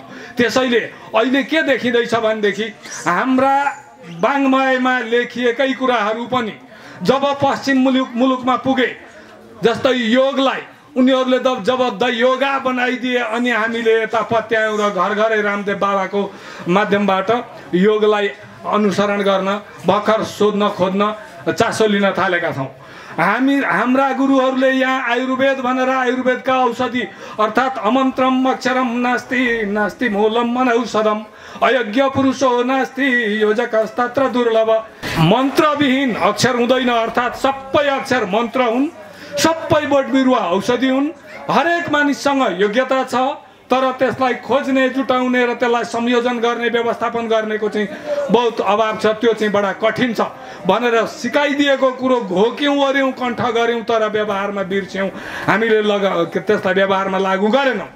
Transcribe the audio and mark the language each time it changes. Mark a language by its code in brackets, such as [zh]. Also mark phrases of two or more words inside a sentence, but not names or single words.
[ne] त्यसैले अहिले के देखिँदैछ भनेदेखि हाम्रा वाङ्मयमा लेखिएकै कुराहरू पनि जब पश्चिम मुलुकमा पुगे, जस्तै योगलाई उनीहरूले जब [en] the yoga [ne] बनाइदिए अनि हामीले यता पत्यायौँ र घर घरै रामदेव बाबाको माध्यमबाट योगलाई अनुसरण गर्न, भर्खर सोध्न खोज्न, चासो लिन थालेका छौँ। हाम्रा गुरुहरूले यहाँ आयुर्वेद भनेर आयुर्वेदका औषधि अर्थात् [sa] अमन्त्रम अक्षरम नास्ति नास्ति मूलम मनौषधम अयज्ञ पुरुषो नास्ति योजकस्तत्र दुर्लभ। [ne] मन्त्रविहीन अक्षर हुँदैन, अर्थात् सबै अक्षर मन्त्र हुन्, सबै बोट बिरुवा औषधि हुन्। हरेक मानिससँग योग्यता छ तर त्यसलाई खोज्ने, जुटाउने र त्यसलाई संयोजन गर्ने, व्यवस्थापन गर्नेको चाहिँ बहुत अभाव छ। त्यो चाहिँ बडा कठिन छ भनेर सिकाइदिएको कुरो घोक्यौँ, गर्यौँ, कण्ठ गऱ्यौँ तर व्यवहारमा बिर्स्यौँ, हामीले त्यसलाई व्यवहारमा लागू गरेनौँ।